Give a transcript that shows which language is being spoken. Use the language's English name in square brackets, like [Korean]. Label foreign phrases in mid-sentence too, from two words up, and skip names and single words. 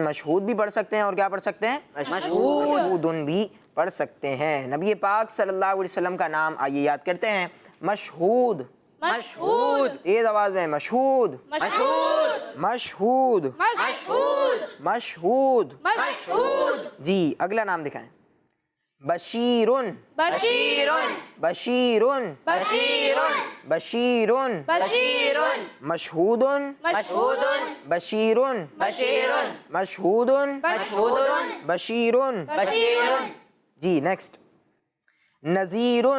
[Urdu] مشہود بھی پڑھ سکتے ہیں، اور کیا پڑھ سکتے ہیں؟ مشہودن بھی پڑھ سکتے ہیں۔ نبی پاک صلی اللہ علیہ وسلم کا نام آئیے یاد کرتے ہیں، مشہود۔ مشہود، تیز آواز میں، مشہود مشہود مشہود مشہود مشہود مشہود۔ جی اگلا نام دکھائیں۔ بشیرن بشیرun بشیرن بشیرun بشیرن بشیرun مشہودن مشہودun بشیرن بشیرun مشہودن مشہودun بشیرن بشیرun جی نیکسٹ نذیرن